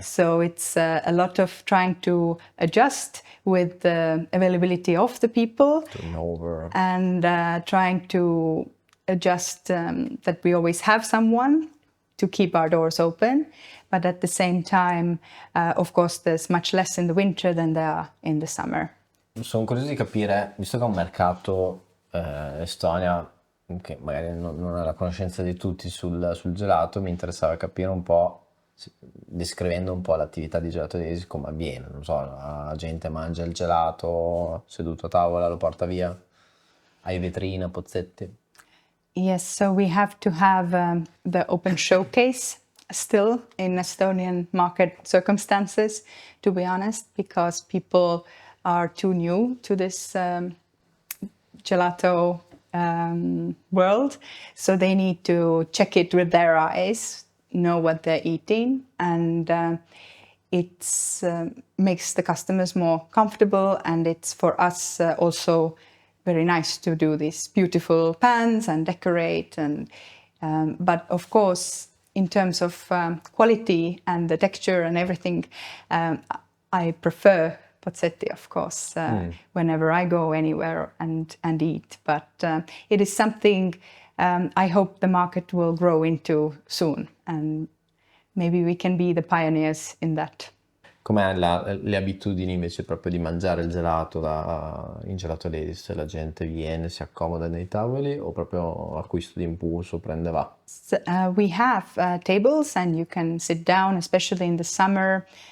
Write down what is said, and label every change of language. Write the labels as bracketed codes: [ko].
[en] So it's a lot of trying to adjust with the availability of the people, Turnover. and trying to adjust that we always have someone to keep our doors open. But at the same time, of course, there's much less in the winter than there are in the summer. [it] Sono curioso di capire, visto che è un mercato Estonia che magari non ha la conoscenza di tutti sul gelato, mi interessava capire un po', descrivendo un po' l'attività di Gelato Ladies, come avviene. Non so, la gente mangia il gelato seduto a tavola, lo porta via, hai vetrina, pozzetti. [en] Yes, so we have to have the open showcase still in Estonian market circumstances, to be honest, because people are too new to this gelato world. So they need to check it with their eyes, know what they're eating, and it makes the customers more comfortable, and it's for us also very nice to do these beautiful pans and decorate. And but of course, in terms of quality and the texture and everything, I prefer pozzetti, of course, whenever I go anywhere and eat. But it is something I hope the market will grow into soon, and maybe we can be the pioneers in that. [it] Com'è le abitudini invece proprio di mangiare il gelato in Gelato Ladies? La gente viene, si accomoda nei tavoli o proprio acquisto d'impulso, prende va? [en] So, we have tables, and you can sit down, especially in the summer.